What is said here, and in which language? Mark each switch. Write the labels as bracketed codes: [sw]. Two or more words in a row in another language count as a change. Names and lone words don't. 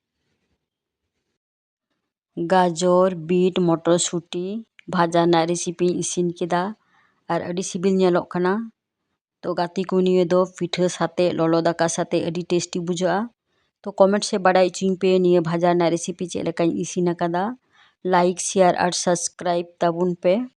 [sat] गाजर बीट मटरसुटी भाजा ना रेसिपी इसिन केदा और अड़ी सिबिल नेलोग कना तो गाती को निये दो पिठा साथे ललो दाका साथे अड़ी टेस्टी बुझा तो कमेंट से बाड़ाय इचिंग पे निये भाजा ना रेसिपी चेक लेकाኝ इसिन अकादा लाइक शेयर और सब्सक्राइब ताबुन पे।